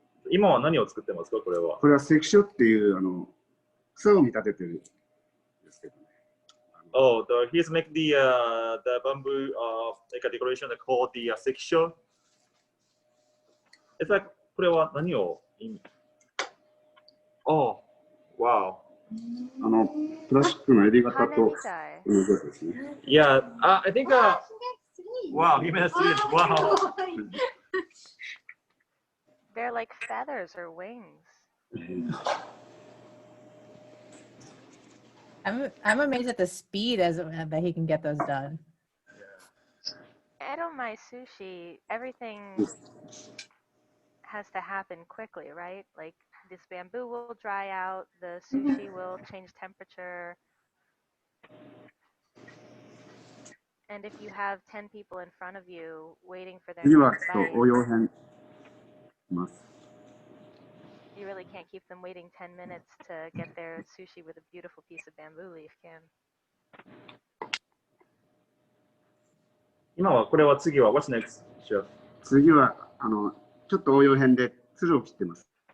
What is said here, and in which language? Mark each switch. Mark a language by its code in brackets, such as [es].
[ja] 今は何を作ってますか、これは？これは関所っていう草を見立ててるんですけどね。 [en] Oh, he's making the bamboo like a decoration called the section. It's like [ja] これは何を意味？ [en] Oh, wow. [ja] プラスチックの襟型と同じですね。 [en] Yeah, I think. Wow, he made a sleeve. Wow. They're like feathers or wings. I'm amazed at the speed that he can get those done. I don't mind sushi. Everything has to happen quickly, right? Like this bamboo will dry out, the sushi will change temperature. And if you have 10 people in front of you waiting for their next bite, you really can't keep them waiting 10 minutes to get their sushi with a beautiful piece of bamboo leaf, can? [ja] 今はこれは次は [en] What's next, Chef? [ja] 次はちょっと応用編で鶴を切ってます。